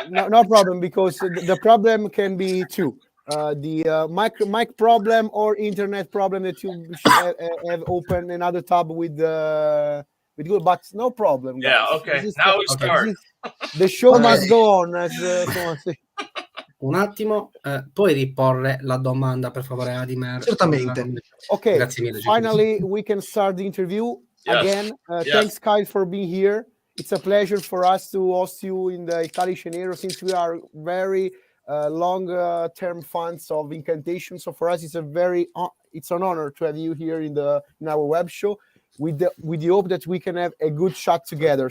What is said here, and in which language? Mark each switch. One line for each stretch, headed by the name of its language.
English: No problem, because the problem can be two. The mic problem or internet problem that you have opened another tab with Google, but no problem, guys. Yeah, okay. Now we start. The show Okay. must go on, as someone say.
Italian: Un attimo, puoi riporre la domanda per favore, Adimer? Certamente.
English: Okay,
Italian: Grazie mille.
English: finally we can start the interview. Yes. Again. Yes. Thanks, Kyle, for being here. It's a pleasure for us to host you in the Calice Nero, since we are very long-term fans of Incantation. So for us, it's an honor to have you here in our web show, with the hope that we can have a good chat together.